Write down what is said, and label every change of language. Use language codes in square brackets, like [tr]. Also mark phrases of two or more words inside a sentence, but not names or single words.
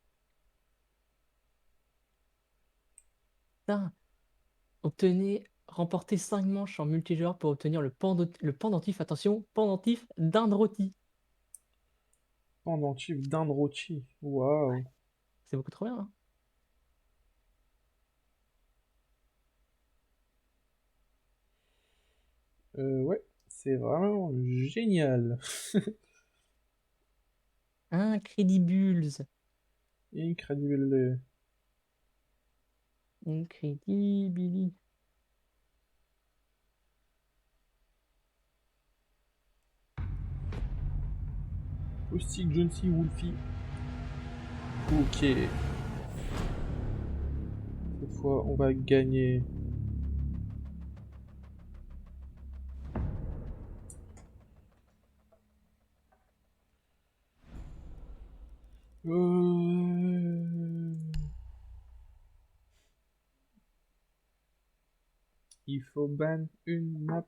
[fr] Putain, remporter 5 manches en multijoueur pour obtenir le pendentif, attention, pendentif d'Inde rôti. Pendentif d'Inde rôti. Waouh. C'est beaucoup trop bien, hein. Ouais, c'est vraiment génial. Incredibles. Incredible. Incredibili. Postic, Jonesy, Wolfie. Ok. Cette fois, on va gagner. Euh, Il faut ban une map.